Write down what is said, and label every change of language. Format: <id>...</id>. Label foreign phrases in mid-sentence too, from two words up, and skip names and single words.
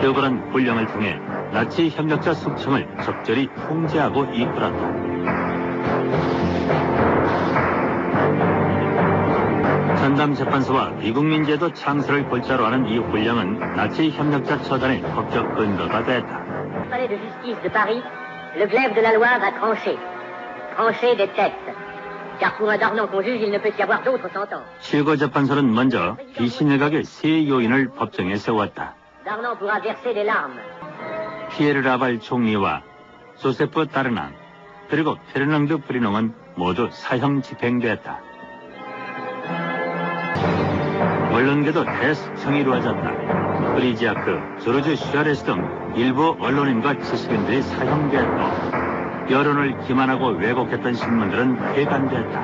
<ko>르브란 훈령을 통해 나치 협력자 숙청을 적절히 통제하고 이끌었다. 전담재판소와 비국민제도 창설을 골자로 하는 이 훈령은 나치 협력자 처단의 법적 근거가 됐다.</ko> <fr>Palais de justice de Paris, le glaive de la loi va trancher. Trancher des têtes. Car pour un Darnan qu'on juge, il ne peut y avoir d'autres sentences.</fr> <ko>최고재판소는 먼저 비신일각의 세 요인을 법정에 세웠다.</ko> <fr>Darnan pourra verser des larmes.</fr> <ko>피에르 라발 총리와 조세프 따르낭 그리고 페르낭드 프리농은 모두 사형 집행됐다. 언론계도 대숙청이 이루어졌다. 프리지아크, 조르주 슈아레스 등 일부 언론인과 지식인들이 사형됐고 여론을 기만하고 왜곡했던 신문들은 폐간됐다.</ko>